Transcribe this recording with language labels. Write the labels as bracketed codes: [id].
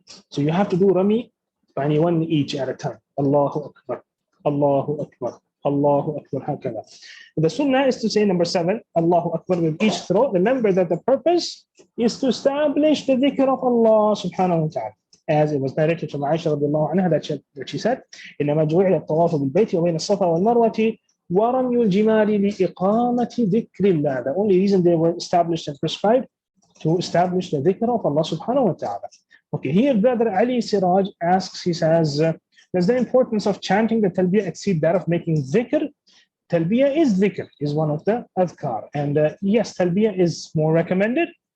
[en] So you have to do Ramy, one each at a time. Allahu Akbar, Allahu Akbar, Allahu Akbar, hakala. The sunnah is to say number 7, Allahu Akbar with each throw. Remember that the purpose is to establish the dhikr of Allah subhanahu wa ta'ala. As it was narrated from Aisha radiallahu anha that she said, [ar] إِنَّمَا جُعِلَ الطَّوَافُ بِالْبَيْتِ وَبَيْنَ الصَّفَا وَالْمَرْوَةِ وَرَمْيُ الْجِمَالِ لِإِقَامَةِ ذِكْرِ اللَّهِ. [en] The only reason they were established and prescribed to establish the dhikr of Allah subhanahu wa ta'ala. Okay, here brother Ali Siraj asks, he says, does the importance of chanting the talbiyah exceed that of making dhikr? Talbiyah is dhikr, is one of the adhkar. And yes, talbiyah is more recommended.